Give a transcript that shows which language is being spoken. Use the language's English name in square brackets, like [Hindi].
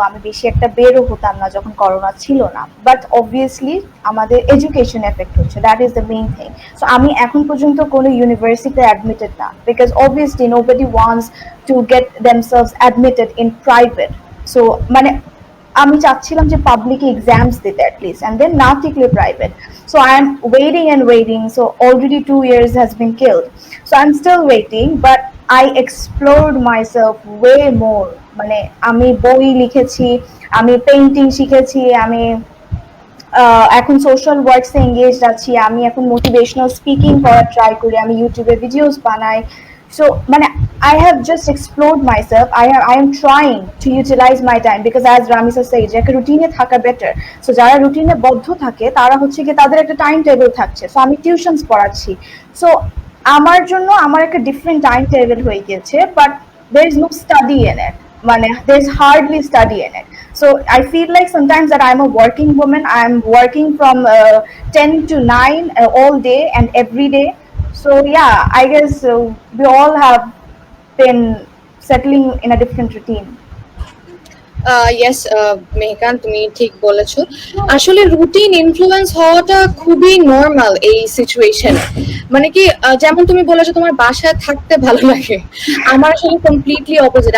[Bangla] আমি বেশি একটা বেরও হতাম না যখন করোনা ছিল না, বাট অবভিয়াসলি আমাদের এডুকেশন এফেক্ট হচ্ছে, [English] That is the main thing. So [Bangla] আমি এখন পর্যন্ত কোনো ইউনিভার্সিটিতে অ্যাডমিটেড না, [English] Because obviously nobody wants to get themselves admitted in private. [Bangla] So মানে আমি চাচ্ছিলাম যে পাবলিক এক্সামস দিতে অ্যাটলিস্ট, অ্যান্ড দেন না টিকলে private. [English] So I am waiting and waiting, so already 2 years has been killed, so I'm still waiting, but I explored myself way more. [Bangla] মানে আমি বই লিখেছি, আমি পেইন্টিং শিখেছি, আমি এখন সোশ্যাল ওয়ার্কসে এঙ্গেজড আছি, আমি এখন মোটিভেশনাল স্পিকিং করার ট্রাই করি, আমি ইউটিউবে ভিডিওস বানাই। [English] So I have just explored myself. I am trying to utilize my time, because as Ramisa said, [Bangla] যে একটা রুটিনে থাকা বেটার। সো যারা রুটিনে বদ্ধ থাকে তারা হচ্ছে কি তাদের একটা টাইম টেবিল থাকছে। সো আমি টিউশনস পড়াচ্ছি, সো আমার জন্য আমার একটা ডিফারেন্ট টাইম টেবিল হয়ে গেছে, but [English] there is no study in it. মানে there is hardly study in it. So I feel like sometimes that I'm a working woman. I'm working from 10 to 9 all day and every day. So yeah, I guess we all have been settling in a different routine. [Bangla] Yes মেহকান, তুমি ঠিক বলেছো। আসলে routine influence হওয়াটা খুবই normal এই সিচুয়েশনে। মানে কি যেমন তুমি বলেছো তোমার বাসায় থাকতে ভালো লাগে, আমার আসলে কমপ্লিটলি অপোজিট।